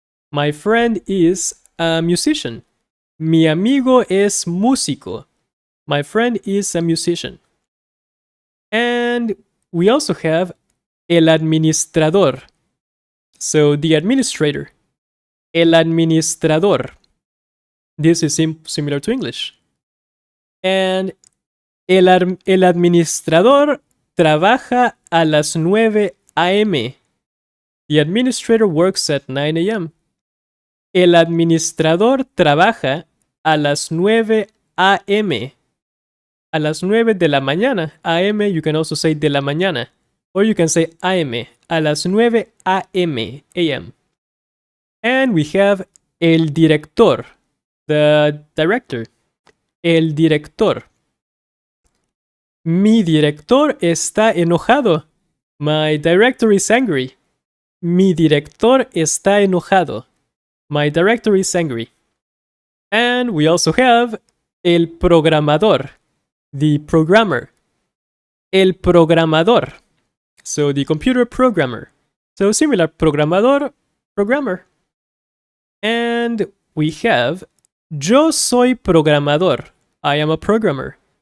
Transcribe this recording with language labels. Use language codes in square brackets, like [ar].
[en] My friend is a musician. [es] Mi amigo es músico. [en] My friend is a musician. And we also have [es] el administrador. [en] So the administrator. [es] El administrador. [en] This is similar to English. [es] And el administrador trabaja a las 9 a.m. [en] The administrator works at 9 a.m. [es] El administrador trabaja a las 9 a.m. A las 9 de la mañana. A.m. [en] you can also say [es] de la mañana. [en] Or you can say a.m. [es] A las 9 [en] a.m. a.m. And we have [es] el director. [en] The director. [es] El director. Mi director está enojado. [en] My director is angry. [es] Mi director está enojado. [en] My director is angry. And we also have [es] el programador. [en] The programmer. [es] El programador. [en] So the computer programmer. So similar, programador, programmer. And we have [es] yo soy programador. [en] I am a programmer.